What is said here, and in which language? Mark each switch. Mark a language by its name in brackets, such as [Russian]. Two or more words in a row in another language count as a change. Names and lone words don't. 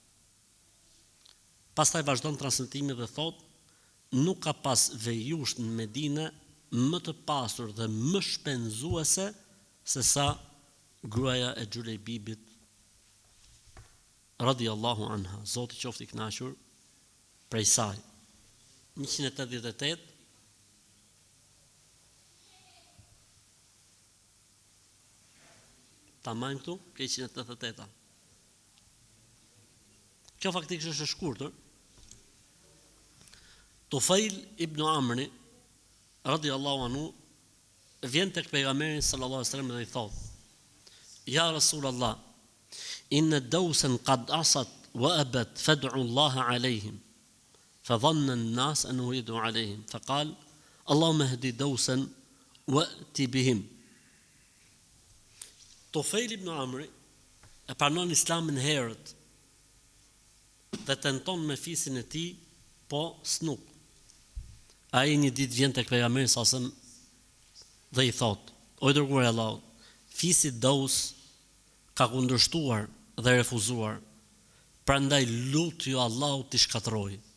[Albanian] Pastaj vazhdon transmetimi dhe thot, nuk ka pas vejush në Medinë më të pasur dhe më shpenzuese se sa gruaja e Xhulejbibit [Arabic] رضي الله عنها, [Albanian] Zoti qoftë i kënaqur prej saj. 188. Ta majmë këtu, ke 188. Kjo faktikisht është e shkurtër. [Arabic] Tufail ibn Amri رضي الله عنه [Albanian] vjen tek pejgamberi [Arabic] صلى الله عليه وسلم [Albanian] dhe i thot, [Arabic] يا رسول الله، إن دوسا قد عصت وأبت فادع الله عليهم، فظن الناس أنه يدعو عليهم، فقال اللهم اهد دوسا وائت بهم. [Albanian] Tufail ibn Amri e pranon islamin herët dhe tenton me fisin e tij, po s'nuk. Ai një ditë vjen tek pejgamberi [Arabic] صلى الله عليه وسلم [Albanian] dhe i thot, o i dërguar i Allahut, fisi Daus ka kundërshtuar dhe refuzuar, prandaj lutju Allahut t'i shkatërroj.